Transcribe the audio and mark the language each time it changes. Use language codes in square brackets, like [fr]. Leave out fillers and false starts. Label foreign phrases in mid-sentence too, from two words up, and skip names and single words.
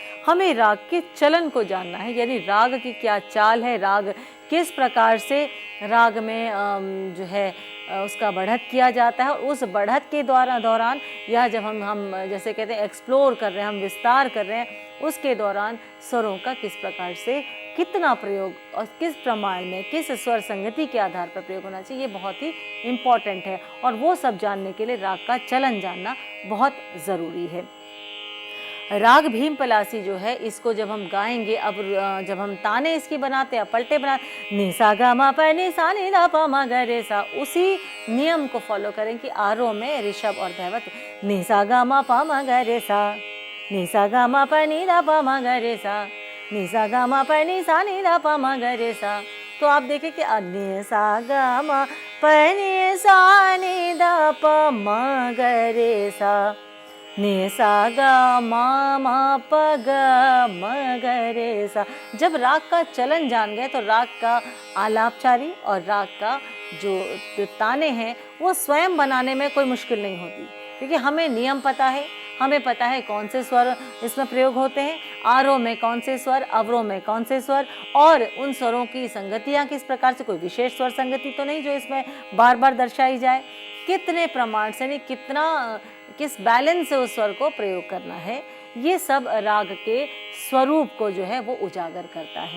[hi] हमें राग के चलन को जानना है, यानी राग की क्या चाल है, राग किस प्रकार से राग में जो है उसका बढ़त किया जाता है, और उस बढ़त के दौरान या जब हम जैसे कहते हैं एक्सप्लोर कर रहे हैं, हम विस्तार कर रहे हैं, उसके दौरान स्वरों का किस प्रकार से कितना प्रयोग और किस प्रमाण में, किस स्वर संगति के आधार पर प्रयोग होना चाहिए, ये बहुत ही इम्पॉर्टेंट है। और वो सब जानने के लिए राग का चलन जानना बहुत ज़रूरी है। राग भीम पलासी जो है, इसको जब हम गाएंगे, अब जब हम ताने इसकी बनाते हैं, पलटे बनाते, नि सा गा मा प नि सा नि धा प म ग रे सा, उसी नियम को फॉलो करें कि आरोह में ऋषभ और दैवत, नि सा गा मा प म ग रे सा, नि सा गा मा प नि धा प म ग रे सा, नि सा गा मा प नि सा नि धा प म ग रे सा। तो आप देखें कि नि सा गा मा प नि सा नि धा प म ग रे सा, नि सा गा मा मा प ग म ग रे सा। जब राग का चलन जान गए तो राग का आलापचारी और राग का जो ताने हैं वो स्वयं बनाने में कोई मुश्किल नहीं होती, क्योंकि हमें नियम पता है, हमें पता है कौन से स्वर इसमें प्रयोग होते हैं, आरोह में कौन से स्वर, अवरोह में कौन से स्वर, और उन स्वरों की संगतियाँ किस प्रकार से, कोई विशेष स्वर संगति तो नहीं जो इसमें बार बार दर्शाई जाए, कितने प्रमाण से, नहीं कितना, किस बैलेंस से उस स्वर को प्रयोग करना है, ये सब राग के स्वरूप को जो है वो उजागर करता है।